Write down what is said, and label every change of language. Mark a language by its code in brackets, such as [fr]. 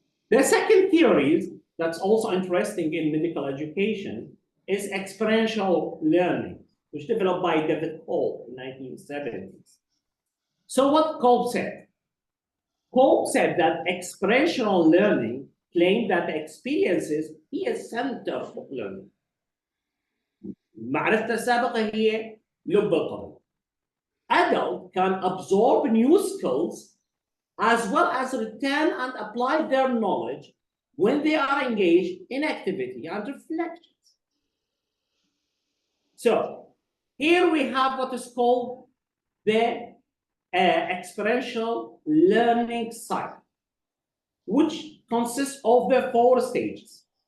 [en] The second theory that's also interesting in medical education is experiential learning, which developed by David Kolb in the 1970s. So what Kolb said? Kolb said that experiential learning claimed that experiences هي center of learning. [ar] معرفتها السابقة هي لب القضية. [en] Adults can absorb new skills as well as retain and apply their knowledge when they are engaged in activity and reflections. So here we have what is called the experiential learning cycle, which consists of the 4 stages.